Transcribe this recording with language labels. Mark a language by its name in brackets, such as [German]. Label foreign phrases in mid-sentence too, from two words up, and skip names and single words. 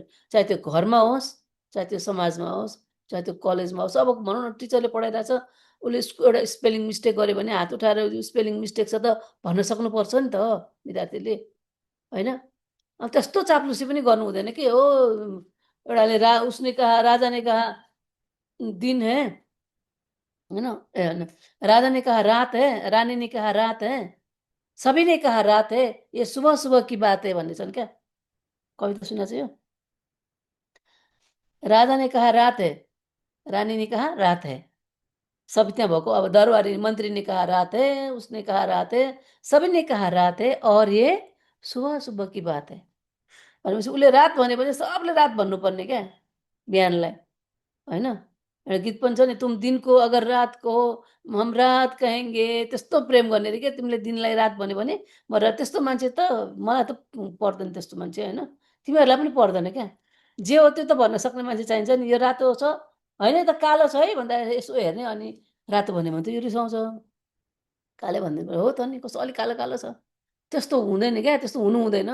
[Nepali] चाहे त्यो घरमा होस्, चाहे त्यो समाजमा होस्, चाहे त्यो कलेजमा होस्। अब भनौँ न टिचरले पढाइरहेछ, उसले एउटा [English] spelling mistake [Nepali] गर्यो भने हात उठाएर [English] spelling mistake [Nepali] छ त भन्न सक्नुपर्छ नि त विद्यार्थीले होइन। अब त्यस्तो चाप्लुसी पनि गर्नु हुँदैन कि हो एउटाले [Hindi] उसने कहा राजा ने कहा दिन है [Nepali] होइन, ए होइन, [Hindi] राजा ने कहा रात है, रानी ने कहा रात है, सभी ने कहा रात है, ये सुबह सुबह की बात है [Nepali] भन्ने छन् क्या कविता सुना चाहिँ यो। [Hindi] राजा ने कहा रात है, रानी ने कहा रात है, [Nepali] सब त्यहाँ भएको अब दरबारी मन्त्री [Hindi] ने कहा रात है, उसने कहा रात है, सभी ने कहा रात है और ये सुबह सुबह की बात है [Nepali] भनेपछि उसले रात भनेपछि सबले रात भन्नुपर्ने क्या बिहानलाई होइन। एउटा गीत पनि छ नि, [Hindi] तुम दिनको अगर रात को हम रात कहेंगे, [Nepali] त्यस्तो प्रेम गर्ने अरे क्या तिमीले दिनलाई रात भन्यो भने। म त्यस्तो मान्छे त मलाई त पर्दैन त्यस्तो मान्छे होइन, तिमीहरूलाई पनि पर्दैन क्या। जे हो त्यो त भन्न सक्ने मान्छे चाहिन्छ नि। यो रातो छ होइन त कालो छ है भन्दा यसो हेर्ने अनि रातो भन्यो भने त यो रिसाउँछ, काले भनिदिनु हो त नि कस्तो अलिक कालो कालो छ, त्यस्तो हुँदैन क्या, त्यस्तो हुनु हुँदैन।